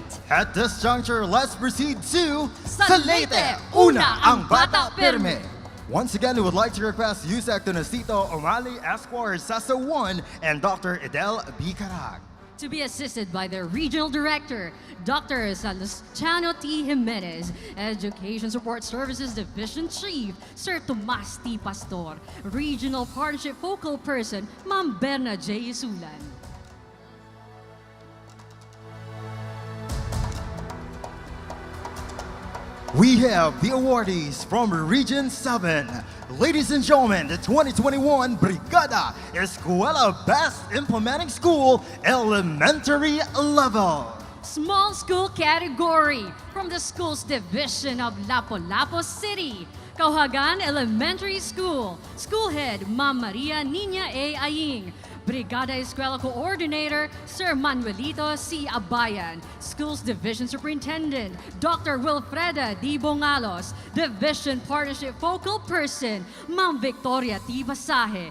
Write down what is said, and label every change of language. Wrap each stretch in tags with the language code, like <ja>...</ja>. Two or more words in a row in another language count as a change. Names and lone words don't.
<en>At this juncture, let's proceed to</en> <tl>Sa</tl> <en>Leyte, Leyte,</en> <tl>Una ang Bata Bata Pirme.</tl> <en>Once again, we would like to request Yusek Tonosito Omali Esquire Sasso 1 and Dr. Edel B. Carag To be assisted by the Regional Director, Dr. Salustano T. Jimenez, Education Support Services Division Chief, Sir Tomas T. Pastor, Regional Partnership Focal Person, Ma'am Berna J. Isulan. We have the awardees from Region 7. Ladies and gentlemen, the 2021 Brigada Eskwela Best Implementing School Elementary Level. Small School Category from the Schools Division of Lapu-Lapu City. Kauhagan Elementary School. School Head, Ma'am Maria Nina A. Aying. Brigada Eskwela Coordinator, Sir Manuelito C. Abayan. Schools Division Superintendent, Dr. Wilfreda D. Bongalos. Division Partnership Focal Person, Ma'am Victoria T. Basaje.</en>